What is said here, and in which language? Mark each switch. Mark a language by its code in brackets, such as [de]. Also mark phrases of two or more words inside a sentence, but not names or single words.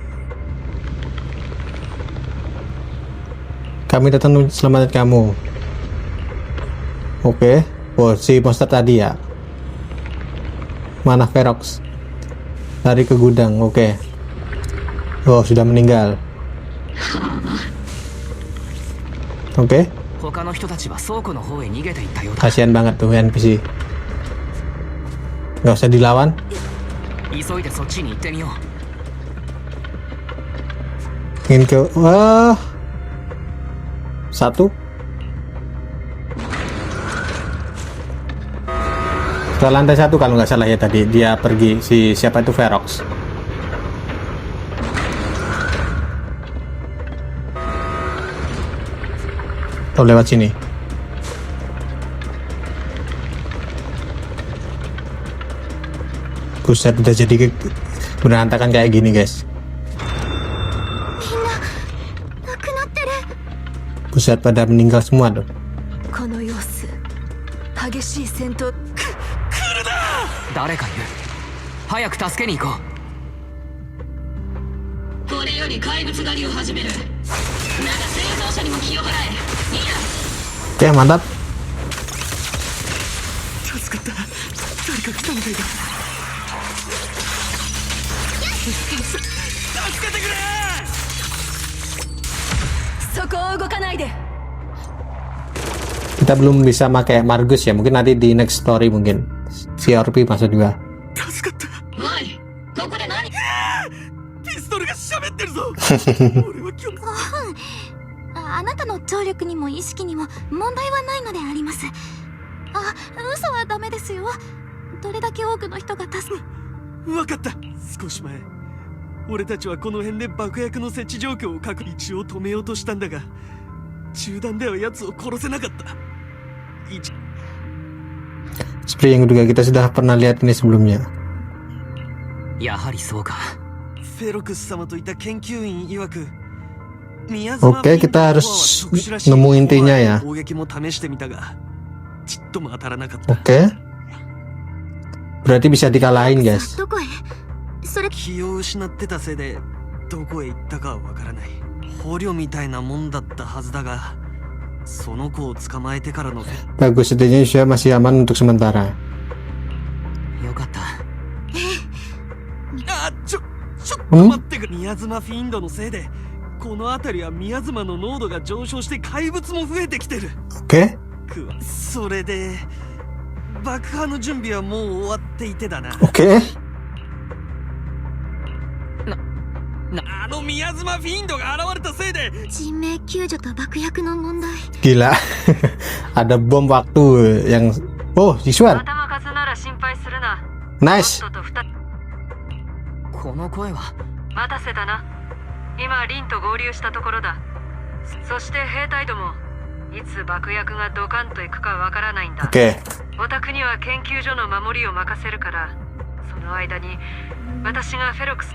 [id] Kami datang untuk selamatkan kamu. Oke. Oh, si monster tadi ya. Mana Ferox? Lari ke gudang. Oke. Oh, sudah meninggal. Oke. [ja] 他の人たちは倉庫の方へ逃げていったようだ。 [id] Kasihan banget tuh NPC. Nggak usah dilawan. [ja] 急いでそっちに行ってみよう。 [id] Ingin ke satu. Ke lantai 1 kalau nggak salah ya tadi dia pergi si siapa itu Ferox. Oh, lewat sini. Buset, udah jadi berantakan kayak gini guys. [ja] みんな亡くなってる。 [id] Buset, pada meninggal semua tuh. [ja] この様子、激しい戦闘。誰かいる。早く助けに行こう。これより怪物狩りを始める。だが生存者にも気を払え。いいや。 [id] Oke, mantap. [ja] 助かった。誰か来たみたいだ。助けてくれ。そこを動かないで。 [id] Kita belum bisa pakai Margus ya, mungkin nanti di [en] next story [id] mungkin. Si Orpi masuk juga. [ja] 助かった。おい、ここで何？ピストルが喋ってるぞ。俺は今日。あなたの聴力にも意識にも問題はないのであります。あ、嘘はダメですよ。どれだけ多くの人が助け。分かった。少し前俺たちはこの辺で爆薬の設置状況を確認一応止めようとしたんだが中断では奴を殺せなかった。 [id] Seperti yang kedua kita sudah pernah lihat ini sebelumnya. [ja] やはりそうか。フェロクス様といた研究員曰く [id] Oke, kita harus nemu intinya ya. Oke. Berarti bisa dikalahin, guys. [ja] どこへ？それ。気を失ってたせいでどこへ行ったかはわからない。 捕虜みたいなもんだったはずだが、その子を捕まえてからの [id] Bagus, setidaknya Yusua masih aman untuk sementara. [ja] よかった。ちょっと待ってくれ。宮妻フィンドのせいでこの辺りは宮妻の濃度が上昇して怪物も増えてきてる。 [id] Oke, [ja] それで爆破の準備はもう終わっていてだな。 [id] oke. [ja] あの宮妻フィンドが現れたせいで人命救助と爆薬の問題。 [id] Gila. Ada bom waktu yang Oh, Yixuan. [ja] 頭数なら心配するな。 [id] Nice. [ja] とっととこの声は。待たせたな。今リンと合流したところだ。そして兵隊ども、いつ爆薬がドカンといくかわからないんだ。 [id] Oke. [ja] お宅には研究所の守りを任せるから、その間に私がフェロクス。